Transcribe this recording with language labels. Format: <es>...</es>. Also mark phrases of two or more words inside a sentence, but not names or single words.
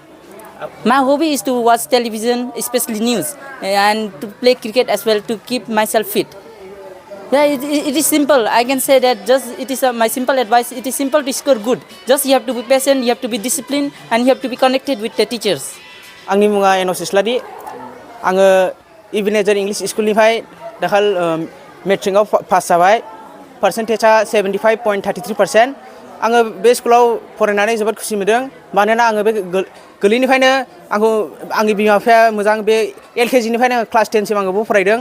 <en>My hobby is to watch television, especially news, and to play cricket as well to keep myself fit. Yeah, it is simple. I can say that it is my simple advice. It is simple to score good. Just you have to be patient, you have to be disciplined, and you have to be connected with the teachers.</en> <brx>आंनि मुङा एन'स इस्लारि आङो इभिनेजार इंलिश स्कुलनिफ्राय दाखाल मेट्रिकआव पास जाबाय पार्सेन्टेजआ 75.33%। आङो बे स्कुलाव फरायनानै जोबोद खुसि मोनदों मानोना आङो बे गोरलैनिफ्रायनो आंखौ आंनि बिमा बिफाया मोजां बे LKG निफ्रायनो क्लास 10 सिम आङो फरायदों।</brx>